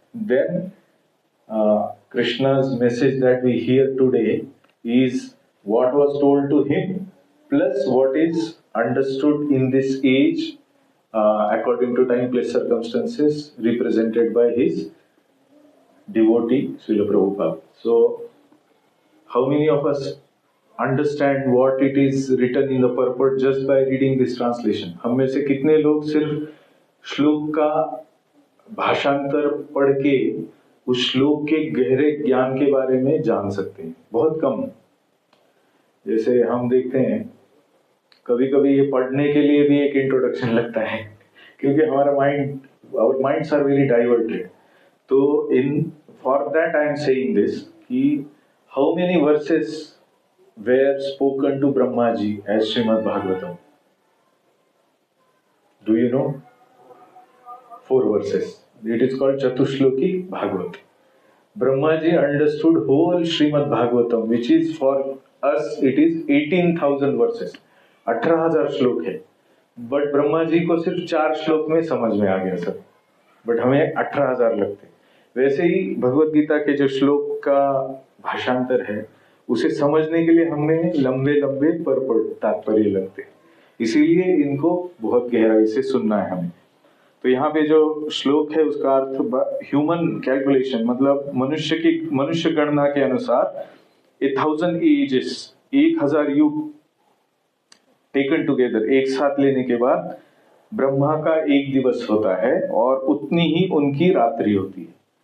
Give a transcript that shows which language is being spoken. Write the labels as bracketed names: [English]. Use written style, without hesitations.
[English] Then Krishna's message that we hear today is what was told to him plus what is understood in this age according to time place circumstances represented by his devotee Srila Prabhupada. So how many of us understand what it is written in the purport just by reading this translation? [Hindi] हम में से कितने लोग सिर्फ श्लोक का भाषांतर पढ़ के उस श्लोक के गहरे ज्ञान के बारे में जान सकते हैं? बहुत कम. जैसे हम देखते हैं कभी कभी ये पढ़ने के लिए भी एक इंट्रोडक्शन लगता है क्योंकि हमारा [English] our minds are very diverted. [Hindi] तो [English] for that I am saying this [Hindi] कि [English] how many verses were spoken to Brahma ji as Srimad Bhagavatam? Do you know? 4 verses. It is called Chatushloki Bhagavat. Brahma ji understood whole Srimad Bhagavatam, which is for us it is 18,000 verses. [Hindi] 18,000 श्लोक है. But Brahma ji को सिर्फ 4 श्लोक में समझ में आ गया सब. बट हमें 18,000 लगते. वैसे ही भगवत गीता के जो श्लोक का भाषांतर है उसे समझने के लिए हमें लंबे लंबे तात्पर्य लगते हैं. इसीलिए इनको बहुत गहराई से सुनना है हमें. तो यहाँ पे जो श्लोक है उसका अर्थ ह्यूमन कैलकुलेशन मतलब मनुष्य गणना के अनुसार 1,000 एजेस 1,000 युग [English] taken together [Hindi] एक साथ लेने के बाद ब्रह्मा का एक दिवस होता है और उतनी ही उनकी रात्रि होती है.